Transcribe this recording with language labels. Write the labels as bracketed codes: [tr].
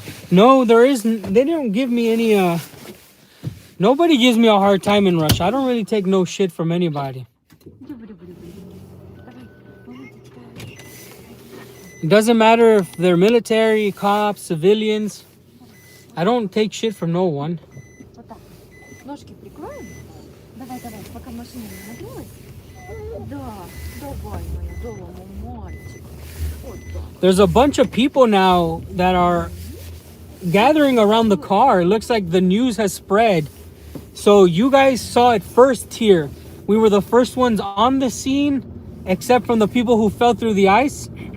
[en] No, they don't give me any nobody gives me a hard time in Russia. I don't really take no shit from anybody. It doesn't matter if they're military, cops, civilians. I don't take shit from no one. [ru] Вот так. Ножки прикроем. Давай, давай, пока машина не нагрелась. Да, давай, моя дома, мальчик. Вот так. [en] There's a bunch of people now that are gathering around the car. It looks like the news has spread. So you guys saw it first here. We were the first ones on the scene, except from the people who fell through the ice.